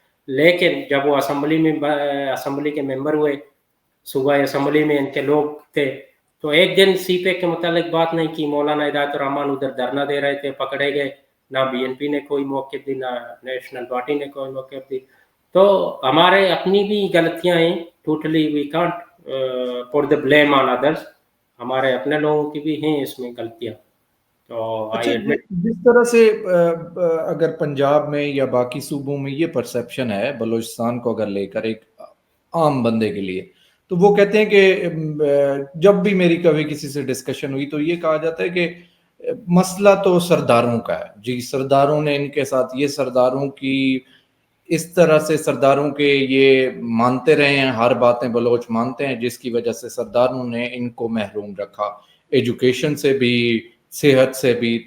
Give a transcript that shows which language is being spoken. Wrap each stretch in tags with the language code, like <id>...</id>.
<ur>لیکن جب وہ اسمبلی کے ممبر ہوئے، صوبائی اسمبلی میں ان کے لوگ تھے، تو ایک دن سی پیک کے متعلق بات نہیں کی. مولانا ہدایت الرحمان ادھر دھرنا دے رہے تھے، پکڑے گئے. نہ بی این پی نے کوئی موقف دی، نہ نیشنل پارٹی نے کوئی موقف دی. تو ہمارے اپنی بھی غلطیاں ہیں.</ur> <en>Totally we can't put the blame on others.</en> <ur>ہمارے اپنے لوگوں کی بھی ہیں اس میں غلطیاں. تو اچھا، جس طرح سے اگر پنجاب میں یا باقی صوبوں میں یہ پرسیپشن ہے بلوچستان کو اگر لے کر ایک عام بندے کے لیے، تو وہ کہتے ہیں کہ جب بھی میری کبھی کسی سے ڈسکشن ہوئی تو یہ کہا جاتا ہے کہ مسئلہ تو سرداروں کا ہے جی، سرداروں نے ان کے ساتھ، یہ سرداروں کی اس طرح سے سرداروں کے یہ مانتے رہے ہیں، ہر باتیں بلوچ مانتے ہیں، جس کی وجہ سے سرداروں نے ان کو محروم رکھا ایجوکیشن سے بھی، صحت سے بھی.</ur>